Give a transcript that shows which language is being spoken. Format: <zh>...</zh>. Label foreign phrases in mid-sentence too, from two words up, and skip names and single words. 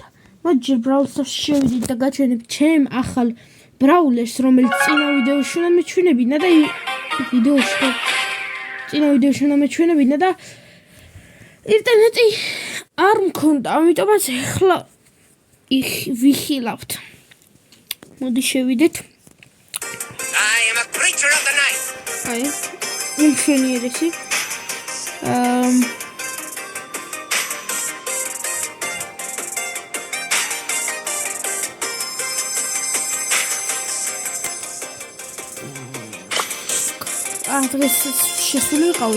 <ka>მოდი Brawl Stars შევიდით და გაჩვენებ ჩემ ახალ Brawlers, რომელიც წინა ვიდეოში უნდა მეჩვენებინა და წინა ვიდეოში უნდა მეჩვენებინა და ინტერნეტი არ მქონდა, ამიტომაც ეხლა ვიხილავთ. მოდი შევიდეთ.</ka> <en>I am a creature of the night.</en> <ka>აი, მშვენიერესი. დღეს შესული ვიყავი.</ka>